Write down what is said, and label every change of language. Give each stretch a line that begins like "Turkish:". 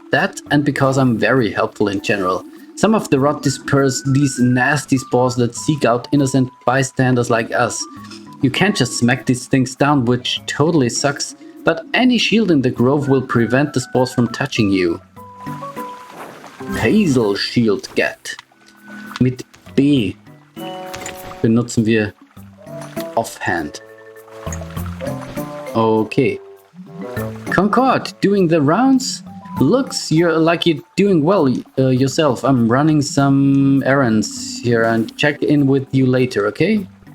English: That and because I'm very helpful in general. Some of the rot disperse these nasty spores that seek out innocent bystanders like us. You can't just smack these things down, which totally sucks, but any shield in the grove will prevent the spores from touching you. Hazel Shield Get.
German: Mit B benutzen wir Offhand.
English: Okay. Concord, doing the rounds? Looks like you're doing well yourself. I'm running some errands here and check in with you later, okay?